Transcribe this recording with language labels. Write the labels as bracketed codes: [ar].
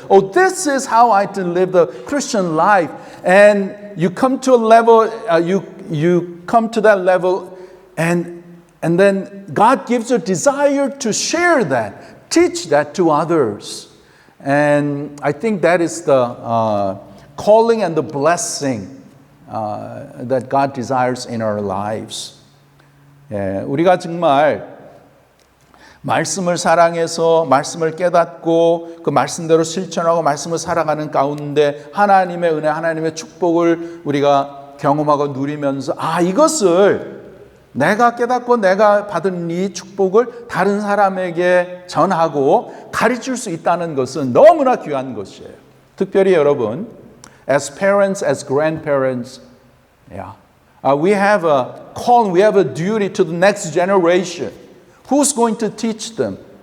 [en] Oh, this is how I to live the Christian life. And you come to a level, you come to that level, and then God gives you a desire to share that, teach that to others. And I think that is the calling and the blessing that God desires in our lives. [ko] 우리가 정말 말씀을 사랑해서 말씀을 깨닫고 그 말씀대로 실천하고 말씀을 살아가는 가운데 하나님의 은혜, 하나님의 축복을 우리가 경험하고 누리면서 이것을 내가 깨닫고 내가 받은 이 축복을 다른 사람에게 전하고 가르칠 수 있다는 것은 너무나 귀한 것이에요. 특별히 여러분, [en] as parents, as grandparents, we have a call, we have a duty to the next generation. Who's going to teach them?